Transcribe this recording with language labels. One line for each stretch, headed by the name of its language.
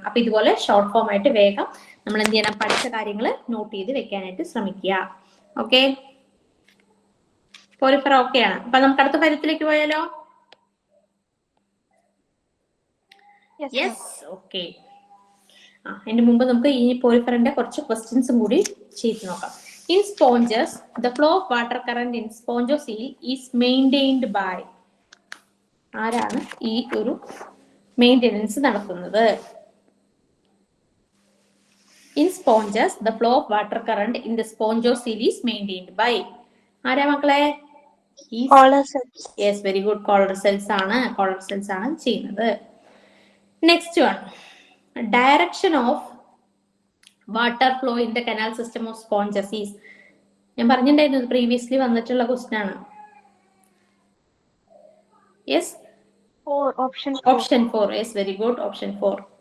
Malayalam: അപ്പൊ ഇതുപോലെ short form ആയിട്ട് വേഗം നമ്മൾ എന്ത് ചെയ്യണം, പഠിച്ച കാര്യങ്ങൾ നോട്ട് ചെയ്ത് വെക്കാനായിട്ട് ശ്രമിക്കുക. ഓക്കെ, പോറിഫറ ഓക്കെ ആണ്. അപ്പൊ നമുക്ക് അടുത്ത കാര്യത്തിലേക്ക് പോയാലോ? Yes, okay. അതിന് മുമ്പ് നമുക്ക് ഈ പോറിഫറിന്റെ കുറച്ച് ക്വസ്റ്റ്യൻസും കൂടി ചെയ്ത് നോക്കാം.
English: In sponges, the flow of water current in spongocoel is maintained by,
Malayalam: ആരാണ് ഈ ഒരു മെയിൻ്റെനൻസ് നടത്തുന്നത്?
English: In sponges, the flow of water current in the spongocoel is maintained by,
Malayalam: ആരാ മക്കളെ?
English: Collar cells. Yes, very good.
Malayalam: Collar cells ആണ്, collar cells ആണ് ചെയ്യുന്നത്.
English: Next one, direction of water flow in the canal system of sponges is,
Malayalam: ഞാൻ പറഞ്ഞിട്ടുണ്ടായിരുന്നു previously വന്നിട്ടുള്ള question ആണ്.
English: Yes, option 4. Yes, very good, option 4.